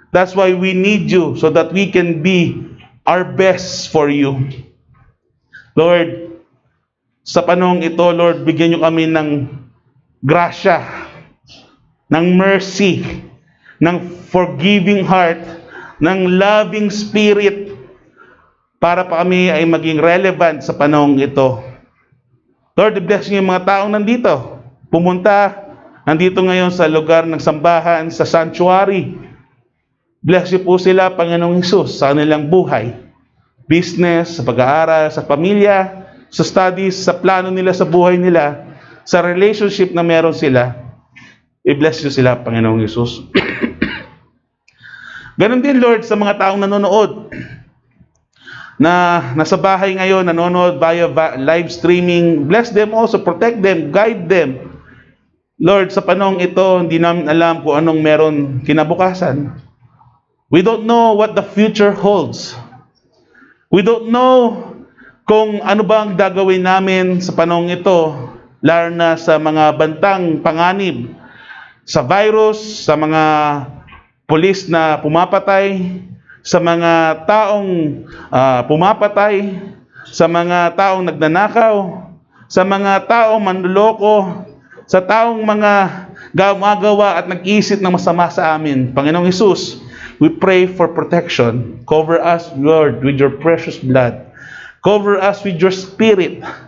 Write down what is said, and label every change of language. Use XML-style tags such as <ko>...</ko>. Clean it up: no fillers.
<en>That's why we need you so that we can be our best for you.</en> <tl>Lord, sa panahong ito, Lord, bigyan nyo kami ng grasya, ng mercy, ng</tl> <en>forgiving heart,</en> <tl>ng</tl> <en>loving spirit,</en> <tl>para pa kami ay maging relevant sa panahong ito. Lord, bless niyo yung mga taong nandito. Nandito ngayon sa lugar ng sambahan, sa sanctuary. Bless niyo po sila, Panginoong Hesus, sa kanilang buhay. Business, sa pag-aaral, sa pamilya, sa studies, sa plano nila, sa buhay nila, sa relationship na meron sila. I-bless niyo sila, Panginoong Hesus. Ganon din, Lord, sa mga taong nanonood, na nasa bahay ngayon, nanonood via live streaming.</tl> <en>Bless them also, protect them, guide them.</en> <tl>Lord, sa panahong ito, hindi namin alam kung anong meron kinabukasan.</tl> <en>We don't know what the future holds. We don't know</en> <tl>kung ano ba ang gagawin namin sa panahong ito, lalo na sa mga bantang panganib, sa virus, sa mga pulis na pumapatay, sa mga taong pumapatay, sa mga taong nagnanakaw, sa mga taong manloloko, sa taong mga gumagawa at nag-isip ng masama sa amin.</tl> <en>Panginoong Hesus, we pray for protection. Cover us, Lord, with your precious blood. Cover us with your spirit.</en>